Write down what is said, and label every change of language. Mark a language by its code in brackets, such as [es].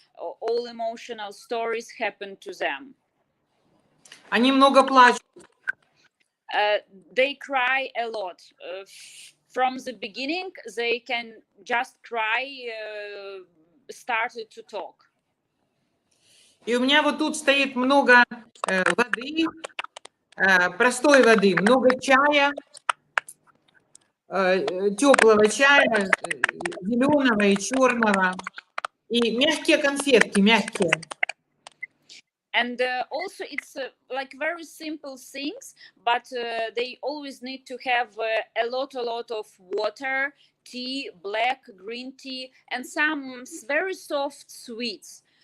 [en] All emotional stories happen to them. [ru] Они много плачут. [en] They cry a lot. From the beginning, they can just cry, started to talk. [ru] И у меня вот тут стоит много воды, простой воды, много чая, теплого чая, зеленого и черного, и мягкие конфетки, мягкие. [en] And also it's like very simple things, but they always need to have a lot of water, tea, black, green tea, and some very soft sweets.